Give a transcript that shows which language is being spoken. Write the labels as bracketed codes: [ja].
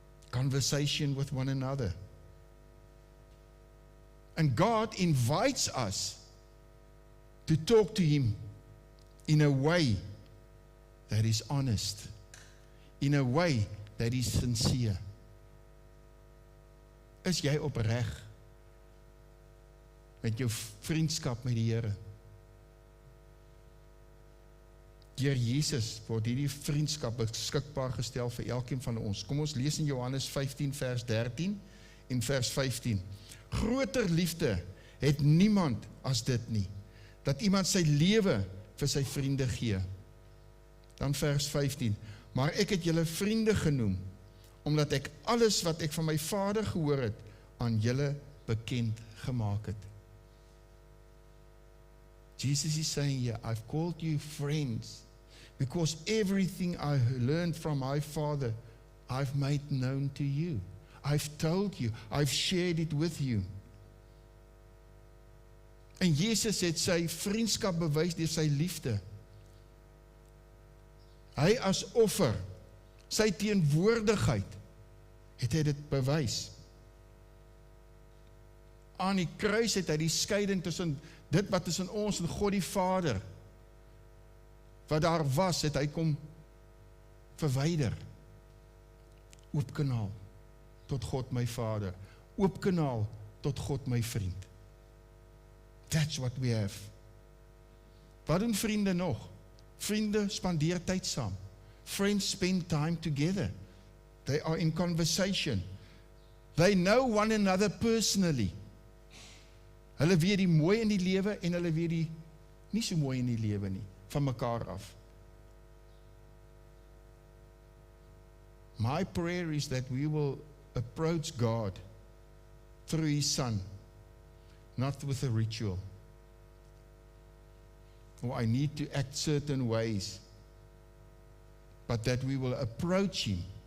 [en] Conversation with one another. And God invites us to talk to Him in a way that is honest, in a way that is sincere. [af] Is jy opreg met jou vriendskap met die Here? Deur Jesus word hierdie vriendskap beskikbaar gestel vir elkeen van ons. Kom ons lees in Johannes 15 vers 13 en vers 15. Groter liefde het niemand as dit nie, dat iemand sy lewe vir sy vriende gee. Dan vers 15, maar ek het julle vriende genoem, omdat ek alles wat ek van my Vader gehoor het, aan julle bekend gemaak het. [en] Jesus is saying here, I've called you friends, because everything I learned from my Father, I've made known to you. I've told you, I've shared it with you. [af] En Jesus het sy vriendskap bewys deur sy liefde. Hy as offer, sy teenwoordigheid, het hy dit bewys. Aan die kruis het hy die skeiding tussen dit wat tussen ons en God die Vader, wat daar was, het hy kom verwyder. Oop kanaal tot God my Vader. Oop kanaal tot God my vriend. [en] That's what we have. [af] Wat doen vriende nog? Vriende spandeer tyd saam. [en] Friends spend time together. They are in conversation. They know one another personally. [af] Hulle weet die mooi in die lewe en hulle weet die nie so mooi in die lewe nie, van mekaar af. [en] My prayer is that we will approach God through His Son, not with a ritual. Or I need to act certain ways, but that we will approach Him